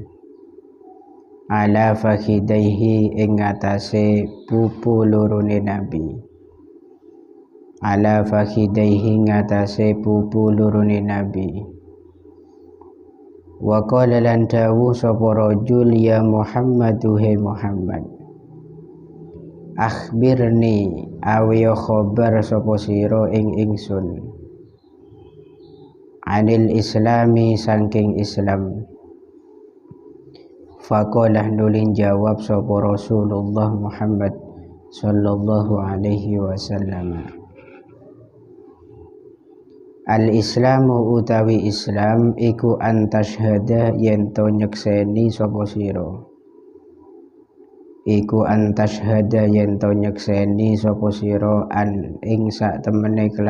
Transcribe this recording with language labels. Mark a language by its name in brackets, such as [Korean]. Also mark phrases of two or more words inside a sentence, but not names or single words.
[Arabic] على فخذيه [Javanese] ing atase pupu lorone Nabi [Arabic] وقال [Javanese] lan dawu sapa [Arabic] رجل يا محمد [Javanese] he Muhammad akhbirni awiya khabar sapa sira ing ingsun [Arabic] عن الإسلام [Javanese] saking Islam faqalah nulin jawab sapa [Arabic] رسول الله محمد صلى الله عليه وسلم الإسلام [Javanese] utawi Islam iku antashhada yen to nyekseni sapa sira an ing sak temene